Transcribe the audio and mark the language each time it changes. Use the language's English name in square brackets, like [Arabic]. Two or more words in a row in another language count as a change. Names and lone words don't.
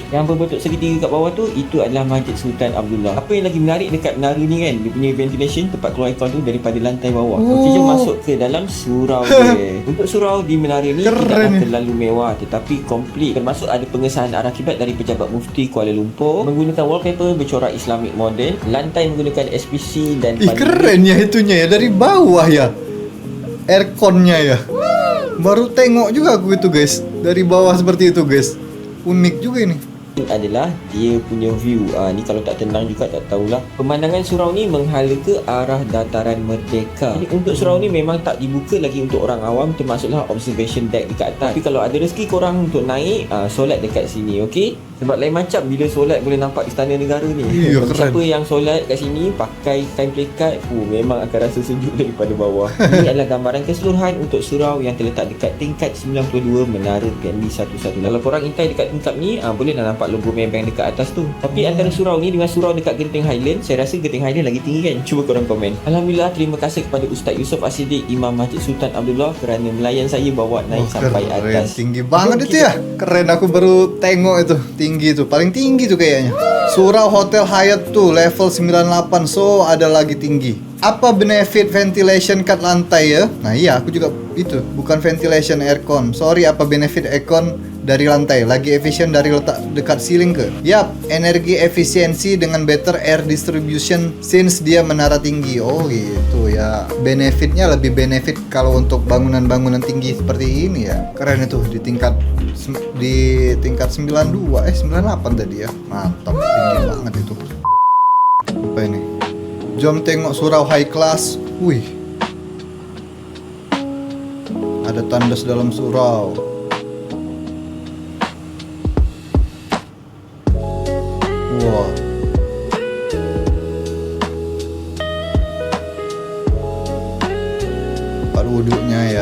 [Malay] Yang berbentuk segitiga kat bawah tu itu adalah Masjid Sultan Abdullah. Apa yang lagi menarik dekat menara ni kan, dia punya ventilation tempat keluar aircon tu daripada lantai bawah. Okey, jom masuk ke dalam surau dia. Untuk surau di menara ni [Indonesian] Keren [Malay] tidaklah ni. terlalu mewah tetapi komplit. Termasuk ada pengesahan arah kiblat dari pejabat mufti Kuala Lumpur, menggunakan wallpaper bercorak [English] Islamic modern, [Malay] lantai menggunakan SPC dan [Indonesian] Keren ya itunya ya, dari bawah ya. Airconnya ya. Baru tengok juga aku itu guys. Dari bawah seperti itu guys. Unik juga ini. [Malay] adalah dia punya view. Ni kalau tak tenang juga tak tahulah. Pemandangan surau ni menghala ke arah dataran Merdeka. Jadi untuk surau ni memang tak dibuka lagi untuk orang awam, termasuklah [English] observation deck [Malay] dekat atas. Tapi kalau ada rezeki korang untuk naik, solat dekat sini, okey? Sebab lain macam bila solat boleh nampak Istana Negara ni. [Indonesian] Iya, keren. [Malay] Siapa yang solat kat sini pakai kain pelikat, memang akan rasa sejuk daripada bawah. Ini adalah gambaran keseluruhan untuk surau yang terletak dekat tingkat 92 Menara PNB 118. Kalau korang intai dekat tingkap ni, boleh dah nampak nampak logo Maybank dekat atas tu. Tapi antara surau ni dengan surau dekat Genting Highland, saya rasa Genting Highland lagi tinggi kan? Cuba korang komen. Alhamdulillah, terima kasih kepada Ustaz Yusof As-Siddiq, Imam Masjid Sultan Abdullah kerana melayan saya bawa naik sampai [Indonesian] Keren, [Malay] atas. [Indonesian] tinggi banget itu ya. Keren, aku baru tengok itu. Tinggi itu, paling tinggi tuh kayaknya. [Malay] Surau Hotel Hyatt tuh level 98, so ada lagi tinggi. Apa [English] benefit ventilation [Malay] kat lantai ya? Nah iya, aku juga itu, bukan [English] ventilation aircon. [Malay] Sorry, apa [English] benefit aircon [Malay] dari lantai? Lagi efisien dari letak dekat ceiling ke? Yap, energi efisiensi dengan [English] better air distribution since [Malay] dia menara tinggi. [Indonesian] Oh gitu ya. Benefitnya lebih benefit kalau untuk bangunan-bangunan tinggi seperti ini ya. Keren itu di tingkat 92, 98 tadi ya. Mantap, tinggi banget itu. Apa ini? [Malay] Jom tengok surau high class. Wih, ada tandas dalam surau. Wow. [Indonesian] Tempat wuduknya ya.